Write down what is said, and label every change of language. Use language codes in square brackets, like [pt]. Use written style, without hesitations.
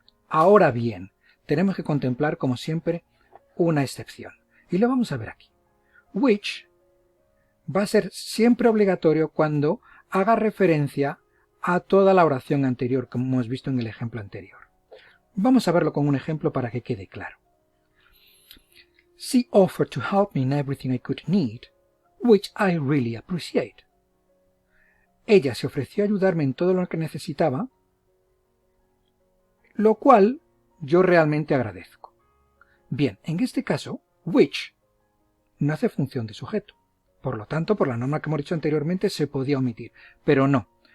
[es] Ahora bien, tenemos que contemplar, como siempre, una excepción. Y lo vamos a ver aquí. Which va a ser siempre obligatorio cuando haga referencia a toda la oración anterior, como hemos visto en el ejemplo anterior. Vamos a verlo con un ejemplo para que quede claro. [en] She offered to help me in everything I could need, which I really appreciate. [es] Ella se ofreció a ayudarme en todo lo que necesitaba, lo cual yo realmente agradezco. Bien, en este caso, which no hace función de sujeto. Por lo tanto, por la norma que hemos dicho anteriormente, se podía omitir. Pero no.